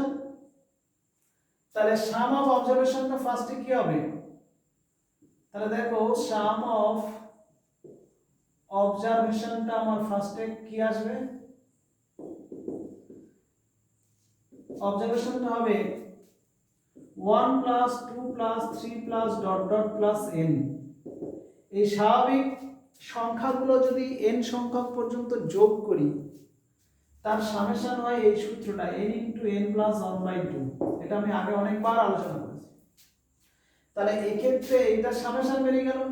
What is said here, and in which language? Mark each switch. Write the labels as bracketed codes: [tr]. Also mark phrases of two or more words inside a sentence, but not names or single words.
[bn] তাহলে [en] sum of observation-টা [bn] ফার্স্টে কি হবে, তাহলে দেখো [en] sum of observation-টা [bn] আমার ফার্স্টে কি আসবে, অবজারভেশনটা হবে [en] 1 plus 2 plus 3 plus dot dot plus n। [bn] এই স্বাভাবিক সংখ্যাগুলো যদি n সংখ্যক পর্যন্ত যোগ করি তার সামেশন হয় এই সূত্রটা [en] n into n plus 1/2। [bn] এটা আমি আগে অনেকবার আলোচনা করেছি। তাহলে এই ক্ষেত্রে এটা সামেশন বেরিয়ে গেল।